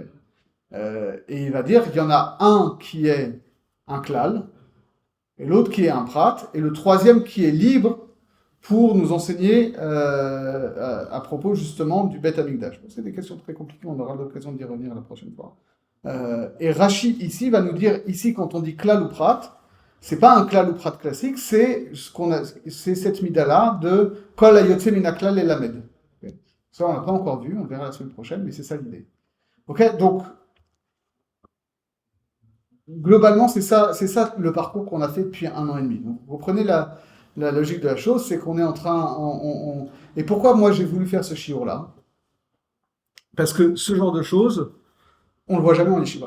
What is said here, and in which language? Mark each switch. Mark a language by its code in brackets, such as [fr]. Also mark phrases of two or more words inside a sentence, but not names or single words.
[fr] Et il va dire il y en a un qui est un klal, et l'autre qui est un prat, et le troisième qui est libre pour nous enseigner à propos justement du Beth Amikdash. C'est des questions très compliquées, on aura l'occasion d'y revenir la prochaine fois. Et Rashi ici va nous dire, ici quand on dit klal ou prat, c'est pas un klal ou prat classique, c'est cette mida-là de [he] כל היוצא מן כלל ללמד. [fr] Ça on l'a pas encore vu, on verra la semaine prochaine, mais c'est ça l'idée. Ok, donc globalement c'est ça le parcours qu'on a fait depuis 1 an et demi. Donc, vous prenez la logique de la chose, c'est qu'on est en train... Et pourquoi moi j'ai voulu faire ce shiur-là? Parce que ce genre de choses, on le voit jamais en yeshiva.